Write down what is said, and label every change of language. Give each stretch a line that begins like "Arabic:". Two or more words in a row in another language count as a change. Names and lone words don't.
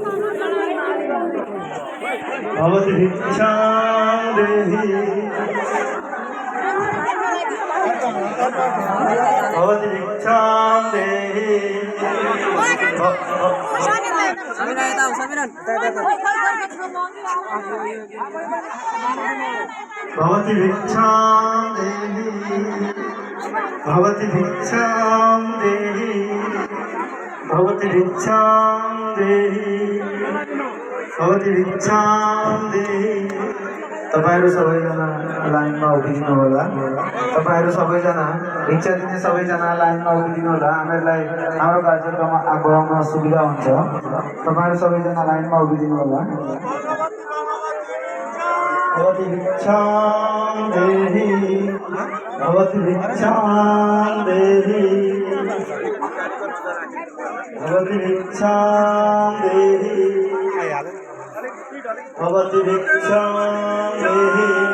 Sanskrit: भवति भिक्षां देहि भवति भिक्षां देहि भवति भिक्षां देहि भवति भिक्षां देहि भवति भिक्षां देहि भवति भिक्षां देहि
Nepali: तपाईहरु सबैजना लाइनमा उभिदिनु होला तपाईहरु सबैजना भिक्षा दिने सबैजना लाइनमा उभिदिनु होला हामीलाई हाम्रो कार्यक्रममा आगमनमा सुविधा हुन्छ तपाईहरु सबैजना लाइनमा उभिदिनु होला
Sanskrit: भवति भिक्षां देहि भवति भिक्षां देहि भवति भिक्षां देहि भवति भिक्षां देहि